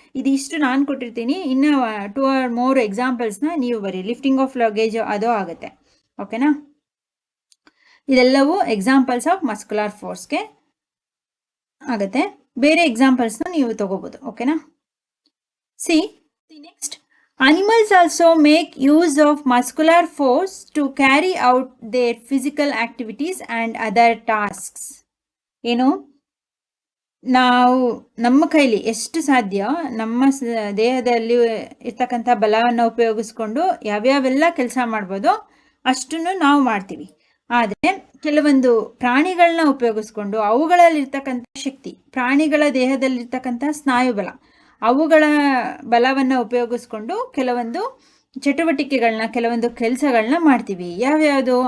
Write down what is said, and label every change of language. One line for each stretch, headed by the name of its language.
Kannada: ಇದಿಷ್ಟು ನಾನು ಕೊಟ್ಟಿರ್ತೀನಿ, ಇನ್ನು 2 or more ಎಕ್ಸಾಂಪಲ್ಸ್ನ ನೀವು ಬರೀ.
English: lifting of luggage
Kannada: ಅದು ಆಗುತ್ತೆ. ಓಕೆನಾ? ಇದೆಲ್ಲವೂ ಎಕ್ಸಾಂಪಲ್ಸ್ ಆಫ್ ಮಸ್ಕ್ಯುಲರ್ ಫೋರ್ಸ್ಗೆ ಆಗುತ್ತೆ. ಬೇರೆ ಎಕ್ಸಾಂಪಲ್ಸ್ನ ನೀವು ತಗೋಬೋದು. ಓಕೆನಾ?
English: See next, animals also make use of muscular force to carry out their physical activities and other tasks.
Kannada: ಏನು, ನಾವು ನಮ್ಮ ಕೈಲಿ ಎಷ್ಟು ಸಾಧ್ಯ ನಮ್ಮ ದೇಹದಲ್ಲಿ ಇರ್ತಕ್ಕಂಥ ಬಲವನ್ನು ಉಪಯೋಗಿಸ್ಕೊಂಡು ಯಾವ್ಯಾವೆಲ್ಲ ಕೆಲಸ ಮಾಡ್ಬೋದೋ ಅಷ್ಟನ್ನು ನಾವು ಮಾಡ್ತೀವಿ. ಆದರೆ ಕೆಲವೊಂದು ಪ್ರಾಣಿಗಳನ್ನ ಉಪಯೋಗಿಸ್ಕೊಂಡು ಅವುಗಳಲ್ಲಿರ್ತಕ್ಕಂಥ ಶಕ್ತಿ, ಪ್ರಾಣಿಗಳ ದೇಹದಲ್ಲಿರ್ತಕ್ಕಂಥ ಸ್ನಾಯುಬಲ, ಅವುಗಳ ಬಲವನ್ನು ಉಪಯೋಗಿಸ್ಕೊಂಡು ಕೆಲವೊಂದು ಚಟುವಟಿಕೆಗಳನ್ನ, ಕೆಲವೊಂದು ಕೆಲಸಗಳನ್ನ ಮಾಡ್ತೀವಿ. ಯಾವ್ಯಾವುದು?